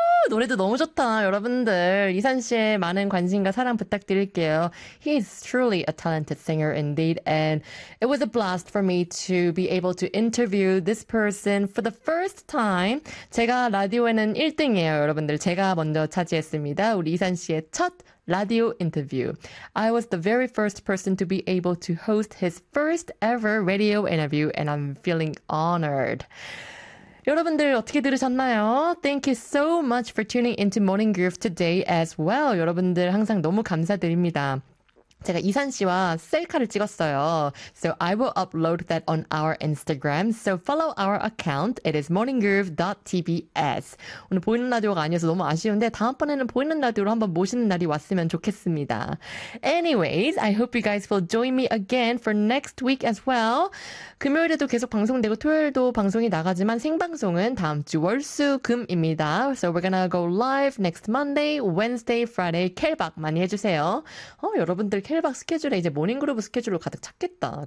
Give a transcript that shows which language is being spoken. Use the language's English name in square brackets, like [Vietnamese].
[Korean] 노래도 너무 좋다, 여러분들. 이산 씨의 많은 관심과 사랑 부탁드릴게요. [English] He's truly a talented singer indeed, and it was a blast for me to be able to interview this person for the first time. [Korean] 제가 라디오에는 1등이에요, 여러분들. 제가 먼저 차지했습니다. 우리 이산 씨의 첫 라디오 인터뷰. [English] I was the very first person to be able to host his first ever radio interview, and I'm feeling honored. [Korean] 여러분들 어떻게 들으셨나요? [English] Thank you so much for tuning into Morning Groove today as well. [Korean] 여러분들 항상 너무 감사드립니다. 제가 이산 씨와 셀카를 찍었어요. [English] So I will upload that on our Instagram. So follow our account. It is morninggroove.tbs. [Korean] 오늘 보이는 라디오가 아니어서 너무 아쉬운데 다음번에는 보이는 라디오로 한번 모시는 날이 왔으면 좋겠습니다. [English] Anyways, I hope you guys will join me again for next week as well. [Korean] 금요일에도 계속 방송되고 토요일도 방송이 나가지만 생방송은 다음 주 월수금입니다. [English] So we're gonna go live next Monday, Wednesday, Friday. [Korean] 켈박 많이 해주세요. 여러분들 켈박 스케줄에 이제 모닝그룹 스케줄로 가득 찼겠다.